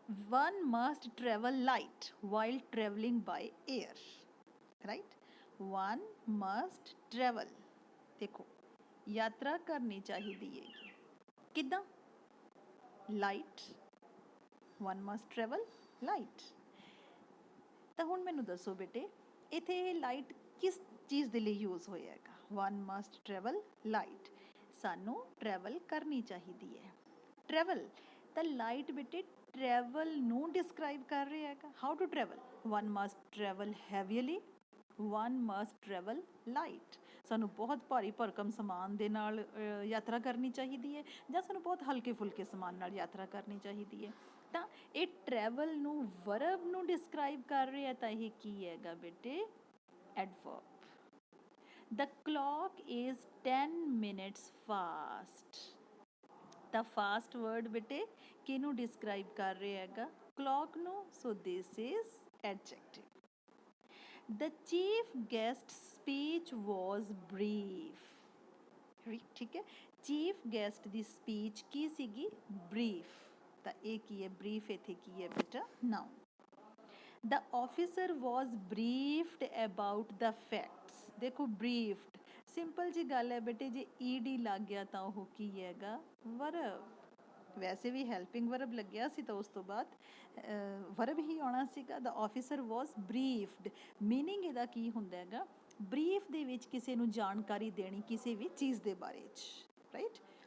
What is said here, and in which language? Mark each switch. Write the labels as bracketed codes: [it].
[en] One must travel light while traveling by air, right? One must travel. [pa] देखो यात्रा करनी चाहिए किदा light [en] one must travel light [pa] ਤਾਂ ਹੁਣ ਮੈਨੂੰ ਦੱਸੋ ਬੇਟੇ ਇੱਥੇ ਇਹ ਲਾਈਟ ਕਿਸ ਚੀਜ਼ ਦੇ ਲਈ ਯੂਜ਼ ਹੋਇਆ ਹੈਗਾ one must travel light ਸਾਨੂੰ ਟਰੈਵਲ ਕਰਨੀ ਚਾਹੀਦੀ ਹੈ ਟਰੈਵਲ ਤਾਂ ਲਾਈਟ ਬੇਟੇ ਟਰੈਵਲ ਨੂੰ ਡਿਸਕ੍ਰਾਈਬ ਕਰ ਰਿਹਾ ਹੈਗਾ how to travel [en] one must travel heavily one must travel light [pa] ਸਾਨੂੰ ਬਹੁਤ ਭਾਰੀ ਭਰਕਮ ਸਮਾਨ ਦੇ ਨਾਲ ਯਾਤਰਾ ਕਰਨੀ ਚਾਹੀਦੀ ਹੈ ਜਾਂ ਸਾਨੂੰ ਬਹੁਤ ਹਲਕੇ ਫੁਲਕੇ ਸਮਾਨ ਨਾਲ ਯਾਤਰਾ ਕਰਨੀ ਚਾਹੀਦੀ ਹੈ ਤਾਂ ਇਹ ਟਰੈਵਲ ਨੂੰ ਵਰਬ ਨੂੰ ਡਿਸਕ੍ਰਾਈਬ ਕਰ ਰਿਹਾ ਤਾਂ ਇਹ ਕੀ ਹੈਗਾ ਬੇਟੇ adverb [en] The clock is 10 minutes fast. [pa] The fast word ਬੇਟੇ ਕਿਹਨੂੰ ਡਿਸਕ੍ਰਾਈਬ ਕਰ ਰਿਹਾ ਹੈਗਾ clock ਨੂੰ [en] so this is adjective. The chief guest speech was brief. [pa] ਠੀਕ ਹੈ ਚੀਫ ਗੈਸਟ ਦੀ ਸਪੀਚ ਕੀ ਸੀਗੀ ਬਰੀਫ ਤਾਂ ਇਹ ਕੀ ਹੈ ਬਰੀਫ ਇੱਥੇ ਕੀ ਹੈ ਬੇਟਾ noun [en] The officer was briefed about the facts. [pa] ਦੇਖੋ briefed ਸਿੰਪਲ ਜੀ ਗੱਲ ਹੈ ਬੇਟੇ ਜੇ ed ਲੱਗ ਗਿਆ ਤਾਂ ਉਹ ਕੀ ਹੈਗਾ ਵਰਬ ਵੈਸੇ ਵੀ ਹੈਲਪਿੰਗ ਵਰਬ ਲੱਗਿਆ ਸੀ ਤਾਂ ਉਸ ਤੋਂ ਬਾਅਦ ਵਰਬ ਹੀ ਆਉਣਾ ਸੀਗਾ [en] The officer was briefed [pa] meaning ਇਹਦਾ ਕੀ ਹੁੰਦਾ ਹੈਗਾ ਬਰੀਫ ਦੇ ਵਿੱਚ ਕਿਸੇ ਨੂੰ ਜਾਣਕਾਰੀ ਦੇਣੀ ਕਿਸੇ ਵੀ ਚੀਜ਼ ਦੇ ਬਾਰੇ 'ਚ ਰਾਈਟ